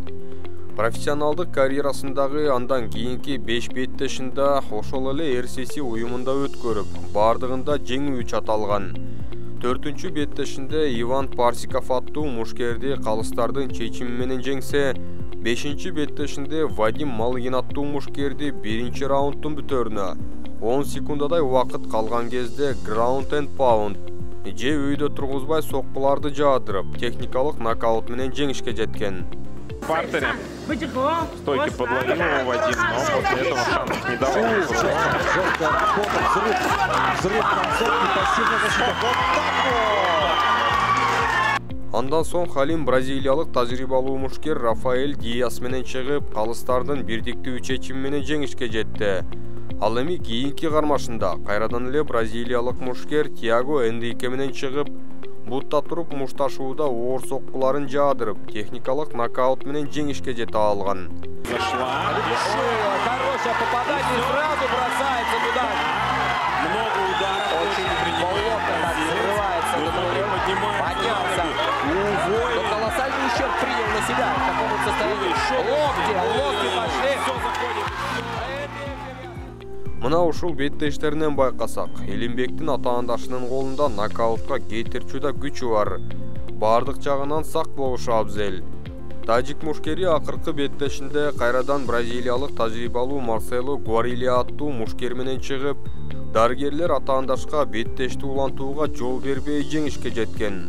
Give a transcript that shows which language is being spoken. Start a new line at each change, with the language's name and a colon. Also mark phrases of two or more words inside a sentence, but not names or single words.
Kyrgyz: Профессионалдык карьерасындагы андан кийинки 5 беттешинде ошол эле RCC уюмунда өткөрүп, бардыгында жеңүү чаталган. 4-чү беттешинде Иван Парсиков аттуу мушкерди калыстардын чечими менен жеңсе, 5-чи беттешинде Вадим Малыгин аттуу мушкерди 1-чи раундтун бүтөрүнө 10 секундадай убакыт калган кезде
English: ground and pound
Kyrgyz: же өйдө тургузбай соккуларды жаадырып, техникалык нокаут менен жеңишке жеткен.
Russian: В партере стойки подловил его Вадим, но после этого шансов не давал.
Kyrgyz: Андан соң Халим бразилиялык тажрыйбалуу мушкер Рафаэль Диас менен чыгып, калыстардын бирдиктүү чечими менен жеңишке жетти. Ал эми кийинки кармашында кайрадан эле бразилиялык мушкер Тиаго Энрике менен чыгып, бутта туруп мушташууда оор соккуларын жаадырып, техникалык нокаут менен жеңишке жете алган.
Russian: Хорошее попадание, сразу бросается туда. Много ударов, очень Взрывается, поднялся. уволен. Колоссальный ущерб принял на себя. В таком состоянии. Локти пошли.
Kyrgyz: Мына ушул беттештеринен байкасак, Илимбектин атаандашынын колунда нокаутка кетирчү да күчү бар. Бардык жагынан сак болушу абзел. Тажик мушкери акыркы беттешинде кайрадан бразилиялык тажрыйбалуу Марсело Гуарилья аттуу мушкер менен чыгып, дарыгерлер атаандашка беттешти улантууга жол бербей жеңишке жеткен.